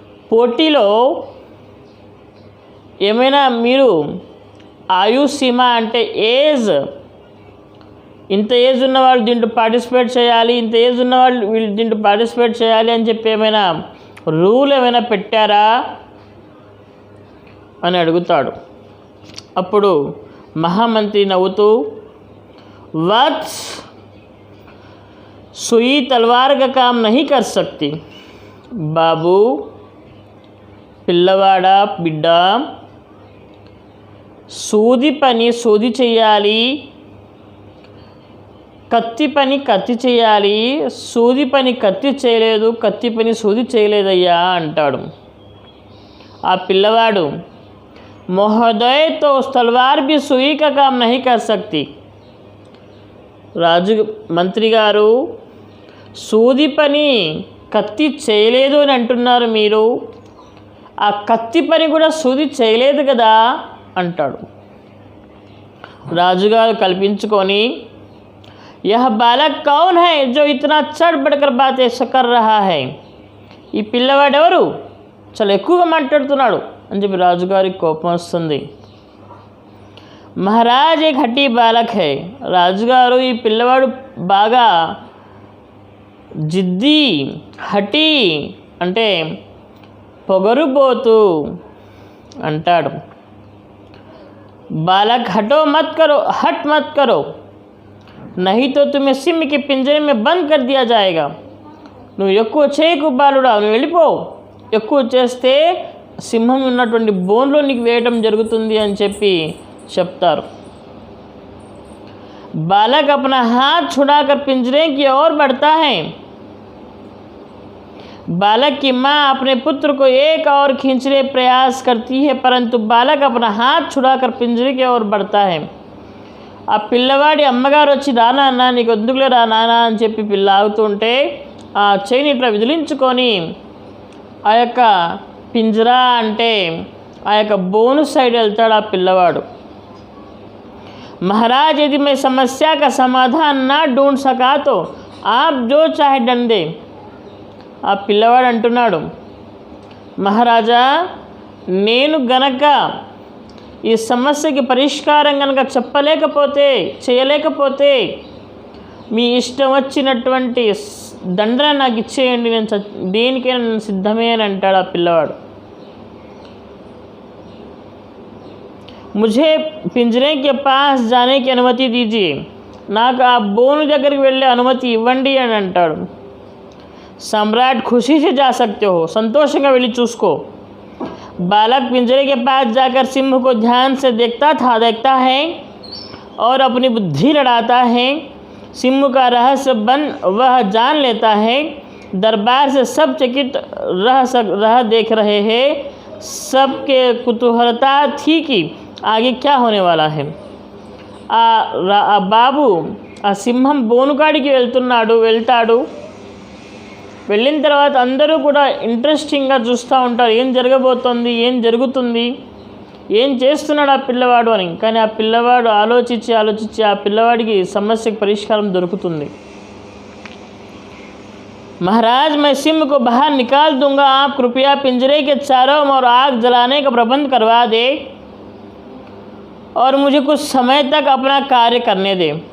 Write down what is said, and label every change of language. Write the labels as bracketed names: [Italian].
[Telugu] పోటీలో ఏమైనా మీరు ఆయు సీమ అంటే ఏజ్, ఇంత ఏజ్ ఉన్నవాళ్ళు దీంట్లో పార్టిసిపేట్ చేయాలి, ఇంత ఏజ్ ఉన్నవాళ్ళు వీళ్ళు దీంట్లో పార్టిసిపేట్ చేయాలి అని చెప్పి ఏమైనా రూల్ ఏమైనా పెట్టారా అని అడుగుతాడు. అప్పుడు మహామంత్రి నవ్వుతూ, వత్స్ [Hindi] सुई तलवार का काम नहीं कर सकती. [Telugu] బాబు, పిల్లవాడా, బిడ్డ, సూది పని సూది చేయాలి, కత్తి పని కత్తి చేయాలి, సూది పని కత్తి చేయలేదు, కత్తి పని సూది చేయలేదయ్యా అంటాడు. ఆ పిల్లవాడు, [Hindi] మహోదయ तो तलवार भी सुई का काम नहीं कर सकती. [Telugu] రాజు మంత్రి గారు, సూది పని కత్తి చేయలేదు అని అంటున్నారు మీరు, ఆ కత్తి పని కూడా సూది చేయలేదు కదా అంటాడు. రాజుగారు కల్పించుకొని, [Hindi] यह बालक कौन है जो इतना चढ़ बढ़कर बातें कर रहा है. [Telugu] ఈ పిల్లవాడు ఎవరు, చాలా ఎక్కువగా మాట్లాడుతున్నాడు అని చెప్పి రాజుగారికి కోపం వస్తుంది. [Hindi] మహారాజ్ ఏక్ హఠీ బాలక్ హై. [Telugu] రాజుగారు, ఈ పిల్లవాడు బాగా జిద్ది, హఠీ అంటే పొగరుబోతు అంటాడు. [Hindi] బాలక్ హటో మత్ కరో, హట్ మత్ కరో, नहीं तो तुम्हें सिंह के पिंजरे में बंद कर दिया जाएगा. [Telugu] నువ్వు ఎక్కువ చేయకు బాలుడా, నువ్వు వెళ్ళిపో, ఎక్కువ చేస్తే సింహం ఉన్నటువంటి బోన్లో నీకు వేయటం జరుగుతుంది అని చెప్పి చెప్తారు. [Hindi] बालक अपना हाथ छुड़ाकर पिंजरे की ओर बढ़ता है. बालक की माँ अपने पुत्र को एक और खींचने प्रयास करती है, परंतु बालक अपना हाथ छुड़ाकर पिंजरे की ओर बढ़ता है. [Telugu] ఆ పిల్లవాడి అమ్మగారు వచ్చి, రానా అన్న, నీకు ఎందుకులే రా నానా అని చెప్పి పిల్ల ఆగుతుంటే ఆ చేయిని ఇట్లా విదిలించుకొని ఆ యొక్క పింజరా అంటే ఆ యొక్క బోను సైడ్ వెళ్తాడు ఆ పిల్లవాడు. [Hindi] महाराज यदि मैं समस्या का समाधान ना ढूंढ सका तो आप जो चाहे डंडे. [Telugu] ఆ పిల్లవాడు అంటున్నాడు, మహారాజా, నేను గనక ఈ సమస్యకి పరిష్కారం కనుక చెప్పలేకపోతే, చేయలేకపోతే మీ ఇష్టం వచ్చినటువంటి దండన నాకు ఇచ్చేయండి, నేను దేనికైనా నేను సిద్ధమే అని అంటాడు ఆ పిల్లవాడు. [Hindi] मुझे पिंजरे के पास जाने की अनुमति दीजिए. [Telugu] నాకు ఆ బోను దగ్గరికి వెళ్ళే అనుమతి ఇవ్వండి అని అంటాడు. [Hindi] सम्राट खुशी से जा सकते हो, [Telugu] సంతోషంగా వెళ్ళి చూసుకో. [Hindi] बालक पिंजरे के पास जाकर सिंह को ध्यान से देखता है और अपनी बुद्धि लड़ाता है. सिंह का रहस्य बन वह जान लेता है. दरबार से सब चकित रह देख रहे हैं. सबके कुतूहलता थी कि आगे क्या होने वाला है. [Telugu] ఆ బాబు ఆ సింహం బోనుకాడికి వెళ్తాడు. వెళ్ళిన తర్వాత అందరూ కూడా ఇంట్రెస్టింగ్గా చూస్తూ ఉంటారు, ఏం జరగబోతోంది, ఏం జరుగుతుంది, ఏం చేస్తున్నాడు ఆ పిల్లవాడు అని. కానీ ఆ పిల్లవాడు ఆలోచించి ఆ పిల్లవాడికి సమస్యకు పరిష్కారం దొరుకుతుంది. [Hindi] महाराज, मैं सिंह को बाहर निकाल दूंगा. आप कृपया पिंजरे के चारों ओर आग जलाने का प्रबंध करवा दे और मुझे कुछ समय तक अपना कार्य करने दे.